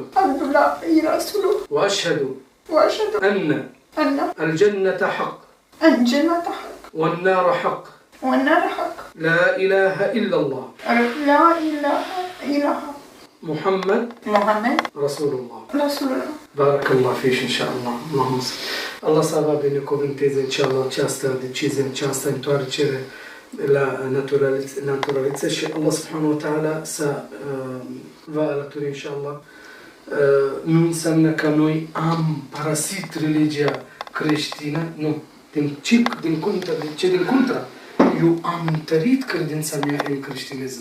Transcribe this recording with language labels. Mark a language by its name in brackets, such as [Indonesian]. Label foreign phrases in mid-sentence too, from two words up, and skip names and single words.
[Arabic] وأشهد أن الجنة حق والنار حق. لا إله إلا الله محمد رسول الله. بارك الله فيك إن شاء الله. اللهم صل. [Romanian] Allah sa va binecuvânteze inshallah această decizie, această întoarcere la naturalitate și Allah [Arabic] سبحانه وتعالى [Romanian] să va alături inshallah. Nu înseamnă că noi am parasit religia creștină, nu. Din contra. Eu am întărit credința mea în creștinism.